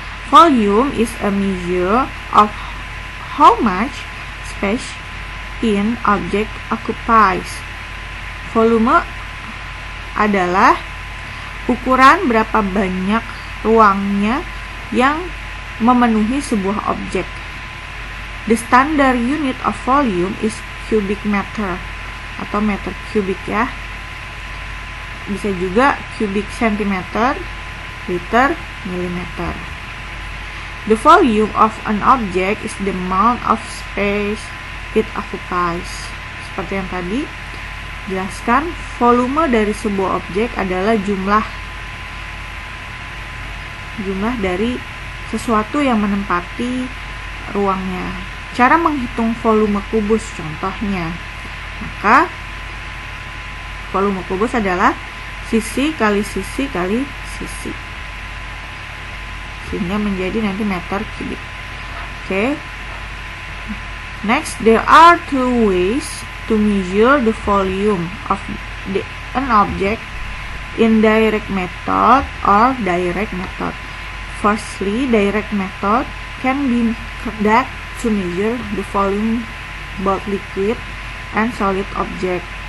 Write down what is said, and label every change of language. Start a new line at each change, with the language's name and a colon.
English: Volume is a measure of how much space an object occupies.
Indonesian: Volume adalah ukuran berapa banyak ruangnya yang memenuhi sebuah objek.
English: The standard unit of volume is cubic meter
Indonesian: atau meter kubik ya. Bisa juga cubic centimeter, liter, milimeter.
English: The volume of an object is the amount of space it occupies.
Indonesian: Seperti yang tadi jelaskan, volume dari sebuah objek adalah jumlah dari sesuatu yang menempati ruangnya. Cara menghitung volume kubus contohnya, maka volume kubus adalah sisi kali sisi kali sisi, sehingga menjadi nanti meter kubik. Oke.
English: Next, there are two ways to measure the volume of an object: indirect method or direct method. Firstly, direct method can be conducted to measure the volume both liquid and solid object.